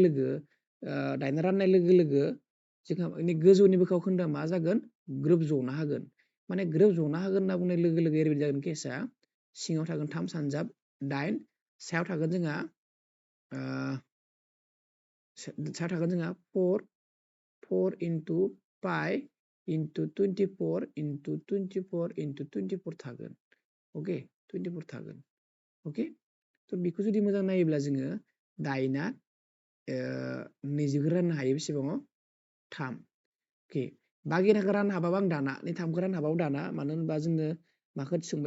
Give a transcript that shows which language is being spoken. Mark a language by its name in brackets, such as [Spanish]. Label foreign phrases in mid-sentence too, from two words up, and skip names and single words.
[Bodo] लोगो लोगो जोंहा गोजौनि बोखाव खोन्दोआ मा जागोन ग्रोब जनो हागोन माने ग्रोब जनो हागोन होनना बुंनाय लोगो लोगो ओरैबायदि जागोन केसा सिङाव थागोन 3 सानजाब 8 सायाव थागोन जोंहा सा थागोन जोंहा [English] 4 into pi into 24 into 24 into 24 [Bodo] थागोन अके 24 थागोन अके थ' बेखौ जुदि मोजां नायोब्ला जोङो दाइना 20 राननो हायो बेसेबाङाव 3 अके बागेराखौ राननो हाबाबो आं दाना नै 3खौ राननो हाबाबो दाना मानो होनबा जोंनो माखौ सोंबाय